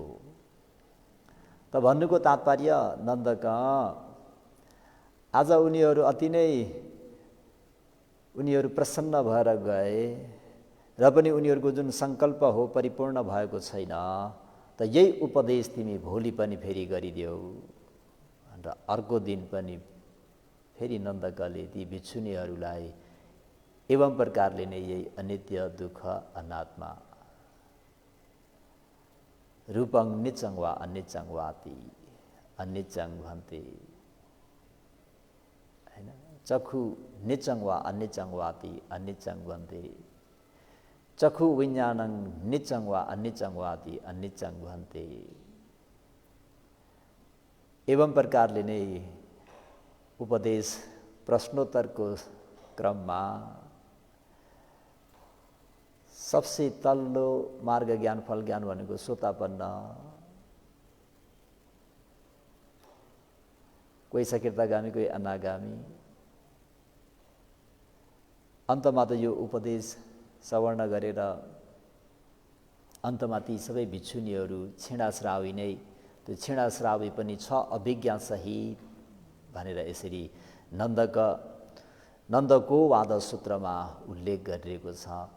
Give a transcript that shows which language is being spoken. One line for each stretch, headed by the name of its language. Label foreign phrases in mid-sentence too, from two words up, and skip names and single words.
Nepali: त भन्नुको तात्पर्य नन्दक आज उनीहरू अति नै प्रसन्न भएर गए र पनि उनीहरूको जुन सङ्कल्प हो परिपूर्ण भएको छैन, त यही उपदेश तिमी भोलि पनि फेरि गरिदेऊ। र अर्को दिन पनि फेरि नन्दकले ती भिक्षुनीहरूलाई एवं प्रकारले नै यही अनित्य दुःख अनात्मा
Pali: रूपं नित्यं वा अनित्यं वाति अनित्यं भन्ते, हैन, चक्षु नित्यं वा अनित्यं वाति अनित्यं भन्ते, चक्षु विज्ञानं नित्यं वा अनित्यं वाति अनित्यं भन्ते।
Nepali: एवं प्रकारले नै उपदेश प्रश्नोत्तरको क्रममा सबसे तल्लो मार्ग ज्ञान फल ज्ञान भनेको सोतापन्न, कोही सकृतगामी कोही अनागामी, अन्तमा त यो उपदेश सवर्ण गरेर अन्तमा ती सबै भिक्षुनीहरू छिडाश्रावी नै त्यो क्षीणश्रावी पनि छ अभिज्ञासहित भनेर यसरी नन्दको वाद सूत्रमा उल्लेख गरिएको छ।